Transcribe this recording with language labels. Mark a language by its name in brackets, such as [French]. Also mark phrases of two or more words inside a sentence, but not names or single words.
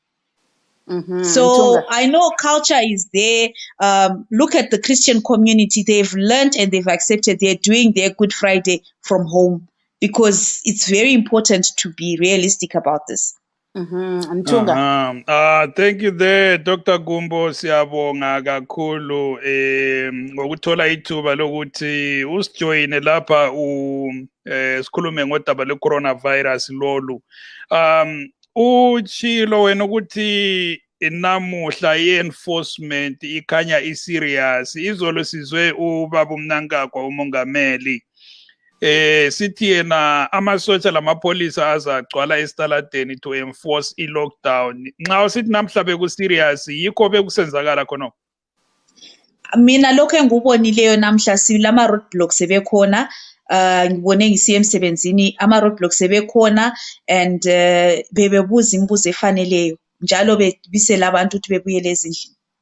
[English] So I know culture is there. Look at the Christian community. They've learned and they've accepted. They're doing their Good Friday from home, because it's very important to be realistic about this. Thank you there, Dr. Gumbo. [North Ndebele] Siyabonga kakhulu ngokuthola ithuba lokuthi usijoyine lapha sikhulume ngodaba le-coronavirus lolu. Uchilo wena ukuthi namuhla i-enforcement ikhanya i-serious. Izolo sizwe ubaba uMnankagwa umongameli sithi yena amasotsha lamapolisa azagcwala esitaladeni [English] to enforce [North Ndebele] i-lockdown. Nxa usithi namhla beku-serious, yikho bekusenzakala khonokho? Mina lokho engikubonileyo namhla silama roadblocks sebekhona. Ngibone ngisiya emsebenzini ama-roadblocks sebekhona, and bebebuza imibuzo efaneleyo, njalo bebisela abantu ukuthi bebuyele ezindlini.